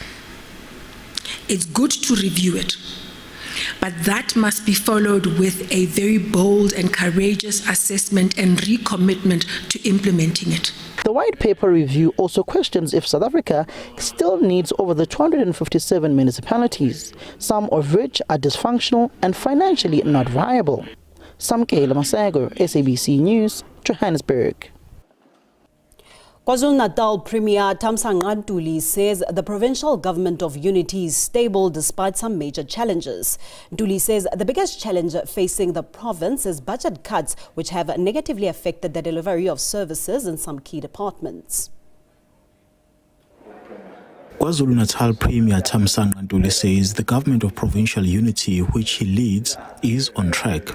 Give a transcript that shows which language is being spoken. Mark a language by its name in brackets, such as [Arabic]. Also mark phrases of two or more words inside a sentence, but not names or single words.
[English] It's good to review it, but that must be followed with a very bold and courageous assessment and recommitment to implementing it. The white paper review also questions if South Africa still needs over the 257 municipalities, some of which are dysfunctional and financially not viable. Samkela Masago, SABC News, Johannesburg. KwaZulu-Natal Premier Thamsanqa Ntuli says the provincial government of unity is stable despite some major challenges. Ntuli says the biggest challenge facing the province is budget cuts, which have negatively affected the delivery of services in some key departments. KwaZulu-Natal Premier Thamsanqa Ntuli says the government of provincial unity, which he leads, is on track.